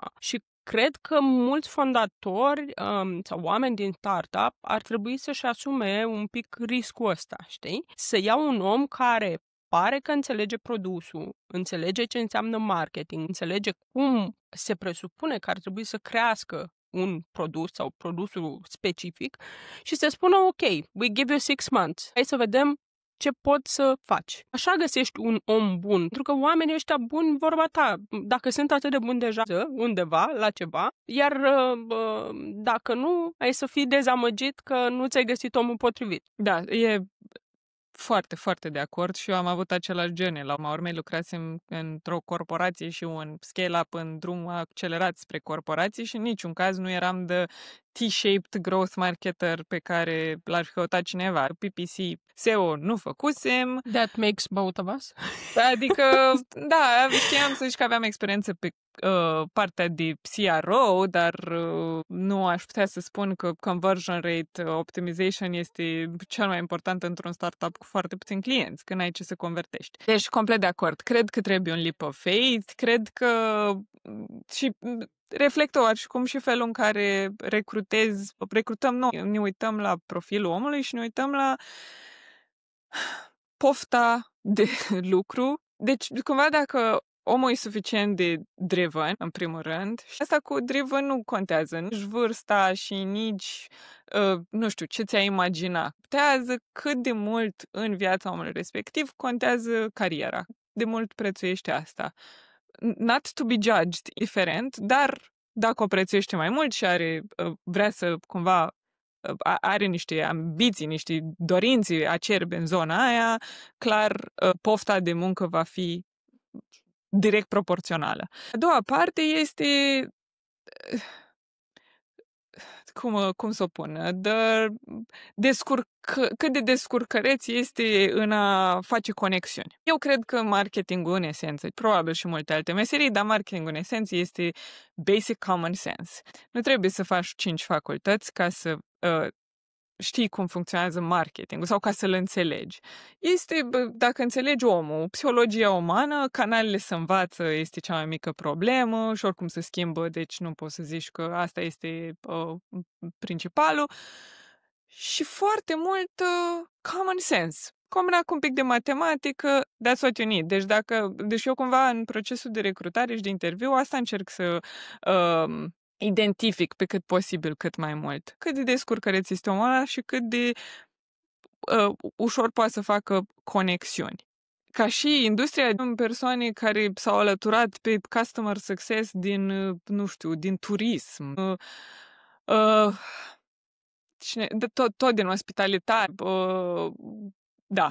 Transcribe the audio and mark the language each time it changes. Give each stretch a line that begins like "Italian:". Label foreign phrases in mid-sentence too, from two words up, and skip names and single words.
Romanian: Și cred că mulți fondatori sau oameni din startup ar trebui să-și asume un pic riscul ăsta, știi? Să ia un om care pare că înțelege produsul, înțelege ce înseamnă marketing, înțelege cum se presupune că ar trebui să crească un produs sau produsul specific și să spună,
English: ok, we give you 6 months.
Romanian: Hai să vedem ce poți să faci. Așa găsești un om bun. Pentru că oamenii ăștia buni, vorba ta, dacă sunt atât de buni deja undeva, la ceva, iar dacă nu, ai să fii dezamăgit că nu ți-ai găsit omul potrivit. Da, e foarte, foarte de acord și eu am avut același journey. La urma urmei lucrasem într-o corporație și un scale-up în drum accelerat spre corporații și în niciun caz nu eram de
English: T-shaped growth marketer
Romanian: pe care l-ar fi căutat cineva.
English: PPC SEO
Romanian: nu făcusem.
English: That makes both of us.
Romanian: Adică, da, știam să zic că aveam experiență pe partea de CRO, dar nu aș putea să spun că
English: conversion rate optimization
Romanian: este cel mai important într-un startup cu foarte puțini clienți, când ai ce să convertești. Deci, complet de acord. Cred că trebuie un
English: leap of faith,
Romanian: cred că și reflectă și cum și felul în care recrutăm noi. Ne uităm la profilul omului și ne uităm la pofta de lucru. Deci, cumva, dacă omul e suficient de driven, în primul rând, și asta cu driven nu contează nici vârsta și nici, nu știu, ce ți-ai imagina. Contează cât de mult în viața omului respectiv contează cariera. De mult prețuiește asta.
English: Not to be judged,
Romanian: diferent, dar dacă o prețuiește mai mult și vrea să cumva are niște ambiții, niște dorințe acerbe în zona aia, clar, pofta de muncă va fi direct proporțională. A doua parte este cum să o pun, cât de descurcăreț este în a face conexiuni. Eu cred că marketingul în esență, probabil și multe alte meserii, dar marketingul în esență este
English: basic common sense.
Romanian: Nu trebuie să faci 5 facultăți ca să știi cum funcționează marketingul sau ca să-l înțelegi. Dacă înțelegi omul, psihologia umană, canalele să învață este cea mai mică problemă și oricum se schimbă, deci nu poți să zici că asta este principalul. Și foarte mult
English: common sense.
Romanian: Combinat cu un pic de matematică,
English: that's what you need.
Romanian: Deci eu cumva în procesul de recrutare și de interviu asta încerc să identific pe cât posibil cât mai mult. Cât de descurcăreț este omul ăla și cât de ușor poate să facă conexiuni. Ca și industria, persoane care s-au alăturat pe
English: customer success
Romanian: din turism, tot din ospitalitate, da,